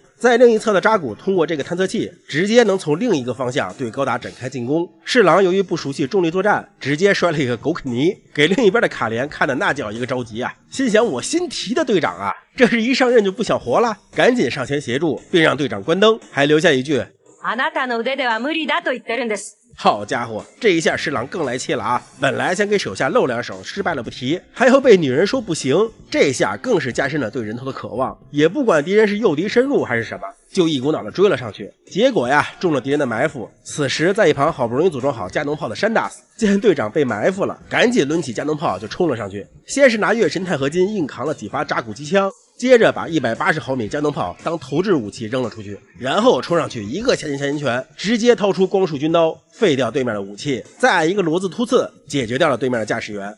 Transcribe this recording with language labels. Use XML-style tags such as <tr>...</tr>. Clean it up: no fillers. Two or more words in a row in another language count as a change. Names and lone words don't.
<zh>在另一侧的扎古通过这个探测器，直接能从另一个方向对高达展开进攻。侍郎由于不熟悉重力作战，直接摔了一个狗啃泥，给另一边的卡莲看的那叫一个着急啊，心想我新提的队长啊，这是一上任就不想活了，赶紧上前协助，并让队长关灯，还留下一句</zh> <ja>あなたの腕では無理だと言ってるんです。</ja> <zh>好家伙，这一下侍郎更来气了啊！本来想给手下露两手，失败了不提，还要被女人说不行，这下更是加深了对人头的渴望，也不管敌人是诱敌深入还是什么，就一股脑的追了上去。结果呀，中了敌人的埋伏。此时在一旁好不容易组装好加农炮的山大斯见队长被埋伏了，赶紧抡起加农炮就冲了上去，先是拿月神钛合金硬扛了几发扎古机枪，接着把180毫米加农炮当投掷武器扔了出去，然后冲上去一个下筋拳，直接掏出光束军刀废掉对面的武器，再按一个骡子突刺解决掉了对面的驾驶员。</zh>